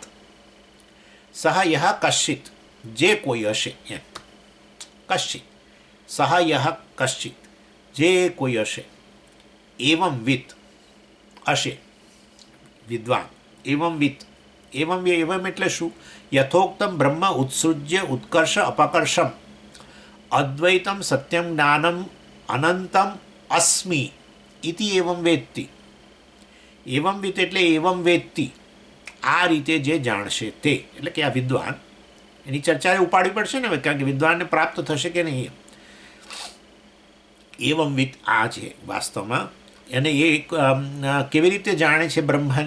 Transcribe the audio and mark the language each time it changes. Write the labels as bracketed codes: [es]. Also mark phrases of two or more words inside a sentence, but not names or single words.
[sa] सह यह कश्चित, [gu] જે કોઈ હશે એમ, [sa] कश्चित सह यह कश्चित [gu] જે કોઈ હશે, [sa] एवं वित [gu] હશે વિદ્વાન, [sa] एवं वित एवम एवम [gu] એટલે શું? [sa] यथोक्तम ब्रह्म उत्सृज्य उत्कर्ष अपकर्षम अद्वैतम सत्यम ज्ञानम अनंतम अस्मि इति एवम वेत्ति. एवम वित [gu] એટલે [sa] एवम वेत्ति, [gu] આ રીતે જે જાણશે તે, એટલે કે આ વિદ્વાન, એની ચર્ચા ઉપાડવી પડશે ને, કારણ કે વિદ્વાનને પ્રાપ્ત થશે કે નહીં. [sa] एवम वित [gu] આ છે વાસ્તવમાં, એને એ કેવી રીતે જાણે છે બ્રહ્મને?